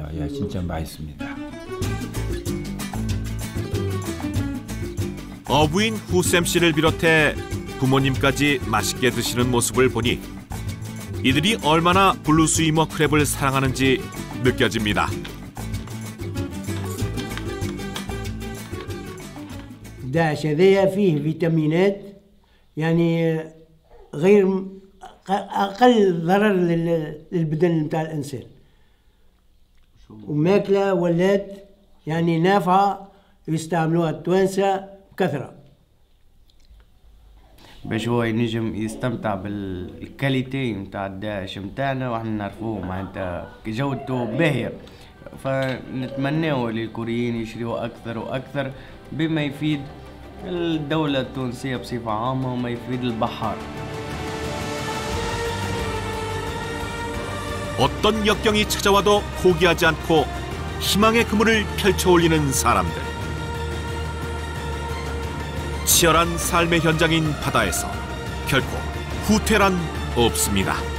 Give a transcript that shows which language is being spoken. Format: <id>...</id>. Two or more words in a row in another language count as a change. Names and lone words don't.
<ko>예, 진짜 맛있습니다. 어부인 후셈 씨를 비롯해 부모님까지 맛있게 드시는 모습을 보니 이들이 얼마나 블루스위머 크랩을 사랑하는지 느껴집니다.</ko> <ar>داعش هذايا فيه فيتامينات يعني غير أقل ضرر للبدن نتاع الإنسان وماكلة ولات يعني نافعة يستعملوها التوانسة بكثرة. باش هو ينجم يستمتع بالكاليتي نتاع الداعش نتاعنا واحنا نعرفوه معناتها جودته باهية. فنتمناو للكوريين يشريوا أكثر وأكثر بما يفيد الدولة التونسية بصفة عامة وما يفيد البحار.</ar> <ko>어떤 역경이 찾아와도 포기하지 않고 희망의 그물을 펼쳐올리는 사람들. 치열한 삶의 현장인 바다에서 결코 후퇴란 없습니다.</ko>